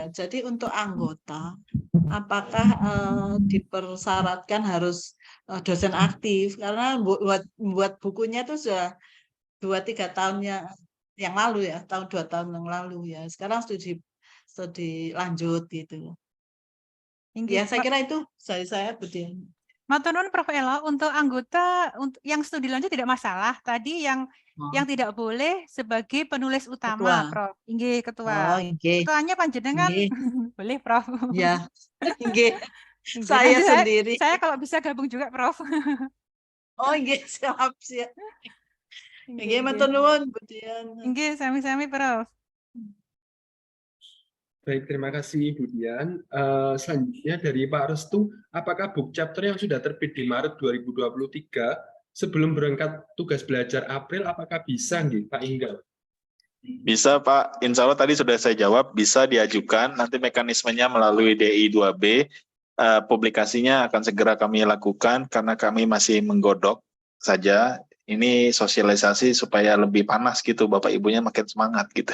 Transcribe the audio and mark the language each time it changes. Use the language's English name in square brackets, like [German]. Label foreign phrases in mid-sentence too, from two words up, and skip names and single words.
[Indonesian] Jadi untuk anggota, apakah dipersyaratkan harus dosen aktif? Karena buat bukunya itu sudah 2-3 tahun yang lalu ya, 2 tahun yang lalu ya. Sekarang sudah lanjut gitu. Ya, saya kira itu saya Budian. [Javanese] Matur nuwun [Indonesian] Prof Ella, untuk anggota yang studi lanjut tidak masalah. Tadi yang tidak boleh sebagai penulis utama, Ketua. Prof. Inggih, ketua. Oh, inggih. Ketuanya panjenengan boleh, Prof. Ya. Inggih. Saya sendiri. Saya kalau bisa gabung juga, Prof. Oh, inggih, siap. [Javanese] Inggih, matur nuwun, Budian. Inggih, sami-sami, Prof. [Indonesian] Baik, terima kasih Bu Dian. Selanjutnya dari Pak Restu, apakah [English] book chapter [Indonesian] yang sudah terbit di Maret 2023 sebelum berangkat tugas belajar April, apakah bisa nggih Pak Inggal? Bisa Pak, [Arabic] insya Allah [Indonesian] tadi sudah saya jawab, bisa diajukan, nanti mekanismenya melalui DI 2B, publikasinya akan segera kami lakukan karena kami masih menggodok saja, ini sosialisasi supaya lebih panas gitu, Bapak Ibunya makin semangat gitu.